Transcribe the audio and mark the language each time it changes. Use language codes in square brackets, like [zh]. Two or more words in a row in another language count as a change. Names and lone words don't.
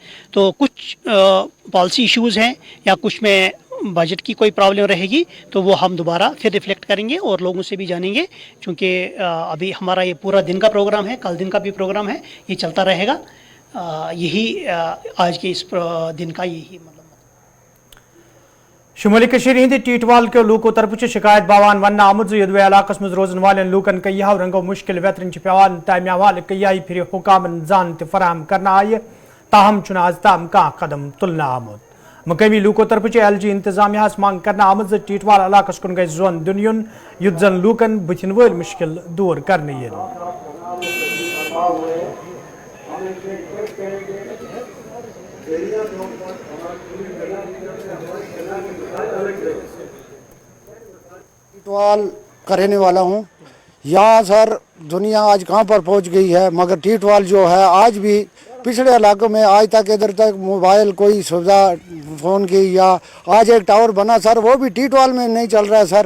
[hi] तो कुछ [en] policy issues [hi] हैं या कुछ में बजट की कोई प्रॉब्लम रहेगी तो वो हम दोबारा फिर रिफ्लेक्ट करेंगे और लोगों से भी जानेंगे, क्योंकि अभी हमारा ये पूरा दिन का प्रोग्राम है, कल दिन का भी प्रोग्राम है, ये चलता रहेगा। यही आज के इस दिन का यही मतलब [ks] शुमाली हिंद टीटवाल के लूको तरफ शिकायत बावान वन आमुद यदवे इलाकस मज रोजन वाले लूकन कई रंगो मुश्किल वेतरन पेवान तमे हवाले कई फिर हुकामन जान फराहम करना आय, ताहम चुना आज ताम कह कदम तुलना आमुद। मुकामी लूको तरफ LG इंतजामिया मांग करना आमद टीटवाल इलाकस कुन गई जोन दुनियन युद्ध जन लूकन बुथिन वल मुश्किल दूर करने ये [hi] टीटवाल का रहने वाला हूँ। यहाँ सर दुनिया आज कहाँ पर पहुँच गई है, मगर टीटवाल जो है आज भी पिछड़े इलाकों में आज तक इधर तक मोबाइल कोई सुविधा फ़ोन की या आज एक टावर बना सर वो भी टीटवाल में नहीं चल रहा है सर।